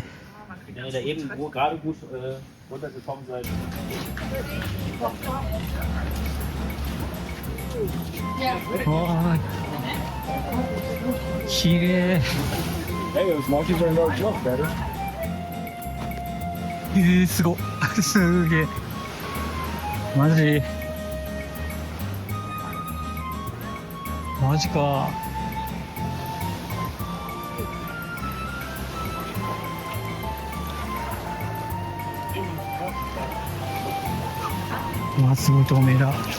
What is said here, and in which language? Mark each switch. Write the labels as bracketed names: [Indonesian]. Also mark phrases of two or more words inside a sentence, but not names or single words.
[German] Wenn ihr da eben gerade gut runtergekommen seid. [Japanese] わあ、綺麗。 [English] Hey, those monkeys are no joke, better. [Japanese] すごっ。すげえ。マジか。うわ、すごい透明だ。